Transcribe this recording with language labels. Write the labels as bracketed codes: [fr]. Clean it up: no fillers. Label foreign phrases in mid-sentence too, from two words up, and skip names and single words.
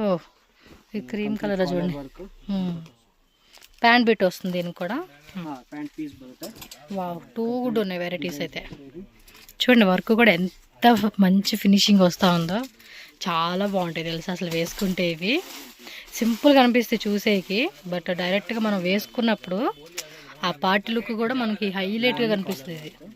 [te] ఓ ఈ క్రీమ్ కలర్ చూడండి. [kn] ವರ್ಕ್ [te] ಪ್ಯಾಂಟ್ ಬಿಟ್ಟು వస్తుంది దీనికి కూడా. [en] pant piece [kn] ಬರುತ್ತೆ. [en] wow, too good [te] ఉన్నాయి వెరైటీస్ అయితే. చూడండి వర్క్ కూడా ఎంత మంచి ఫినిషింగ్ వస్తూ ఉందో, చాలా బాగుంటాయి తెలుసు అసలు వేసుకుంటే. ఇవి సింపుల్గా అనిపిస్తాయి చూసేకి, బట్ డైరెక్ట్గా మనం వేసుకున్నప్పుడు ఆ [en] party look [te] కూడా మనకి హైలైట్గా కనిపిస్తుంది ఇది.